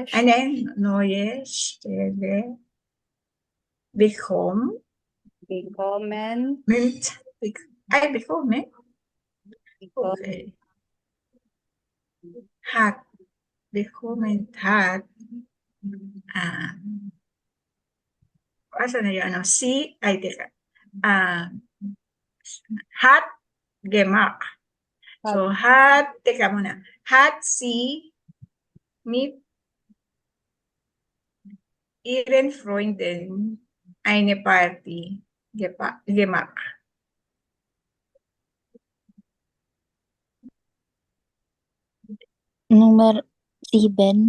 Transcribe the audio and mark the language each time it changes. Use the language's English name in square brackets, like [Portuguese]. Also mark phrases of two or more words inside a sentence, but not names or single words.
[German] eine neue Stelle bekommen, bekommen, bekommen, okay. Bekommen hat, [Filipino] asan na yun, teka, [German] hat gemacht, So, [Filipino] teka muna. [German] Hat sie mit ihren Freunden eine Party gemacht. Nummer 7.